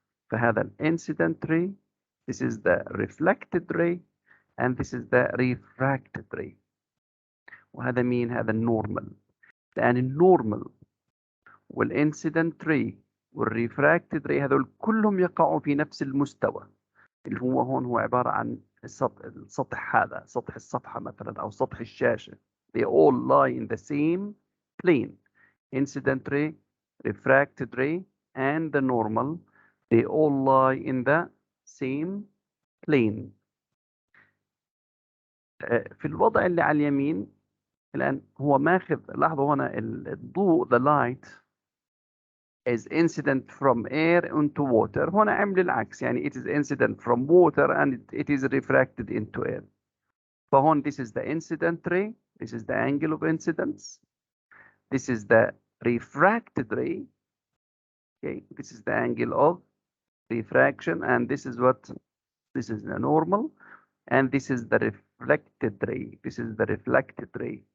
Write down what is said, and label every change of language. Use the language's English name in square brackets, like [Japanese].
[English] فهذا ال incident ray، this is the reflected ray and this is the refracted ray. [Arabic] وهذا مين؟ هذا النورمال. لأن النورمال والانسيدنت ري والريفراكتد ري هذول كلهم يقعوا في نفس المستوى، اللي هو هون هو عبارة عن السطح هذا، سطح الصفحة مثلا أو سطح الشاشة. [English] they all lie in the same plane. Incident ray, refracted ray, and the normal, they all lie in the same plane. [Arabic] في الوضع اللي على اليمين الآن هو ماخذ، لاحظوا هنا الضوء [English] the light is incident from air into water. [Arabic] هنا عمل العكس، يعني [English] it is incident from water and it is refracted into air. فهون this is the incident ray, this is the angle of incidence, this is the refracted ray, okay, this is the angle of refraction, and this is what, this is the normal, and this is the reflected ray, this is the reflected ray.